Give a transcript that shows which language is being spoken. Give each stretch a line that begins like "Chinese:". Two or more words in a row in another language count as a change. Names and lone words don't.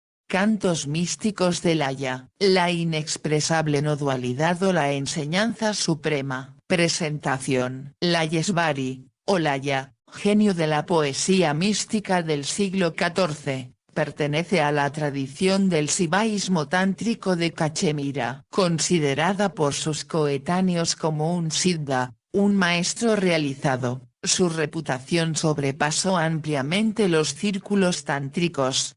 Spanish: Cantos místicos del Laya. La inexpresable no dualidad o la enseñanza suprema. Presentación. Layesvari, o Laya, genio de la poesía mística del siglo XIV, pertenece a la tradición del sivaísmo tántrico de Cachemira. Considerada por sus coetáneos como un siddha, un maestro realizado, su reputación sobrepasó ampliamente los círculos tántricos.